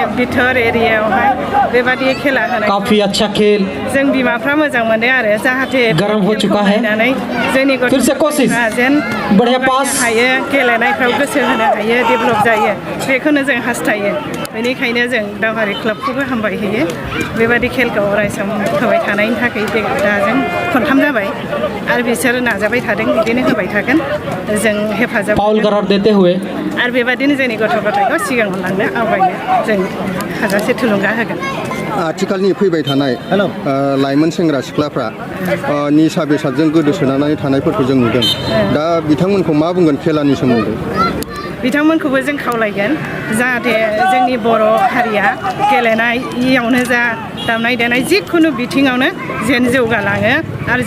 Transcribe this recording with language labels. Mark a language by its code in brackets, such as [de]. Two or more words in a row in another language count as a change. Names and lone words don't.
[brx] बिथोर एरियायावहाय बेबादि खेला होनाय [hi] काफी अच्छा खेल [brx] जों बिमाफ्रा मोजां मोनो आरो जाहाथे [hi] गरम हो चुका है [brx] जोंनि [hi] फिर से कोशिश [brx] जेन [hi] बढ़िया पास [brx] हायो गेलेनायफ्राव गोसो होनो हायो डेभेलप जायो बेखौनो जों हास्थायो बेनिखायनो जों दावहारि क्लाबखौबो हामबाय होयो बेबादि खेलखौ अरायसम होबाय थानायनि थाखाय दा जों खनथाम जाबाय आरो बिसोर नाजाबाय थादों बिदिनो होबाय थागोन जों हेफाजाब [hi] फाउल करार देते हुए [brx] आरो बेबादिनो जोंनि गथ' गथायखौ सिगाङाव लांनो आवगायनो जों हाजासे थुलुंगा होगोन आथिखालनि फैबाय थानाय लाइमोन सेंग्रा सिख्लाफ्रा निसा बेसादजों गोदोसोनानै थानायफोरखौ जों नुदों दा बिथांमोनखौ मा बुंगोन खेलानि सोमोन्दै बिथांमोनखौबो जों खावलायगोन जाहाथे जोंनि बर' हारिया गेलेनायावनो जा दामनाय देनाय जिखुनु बिथिङावनो जेन जौगालाङो आरो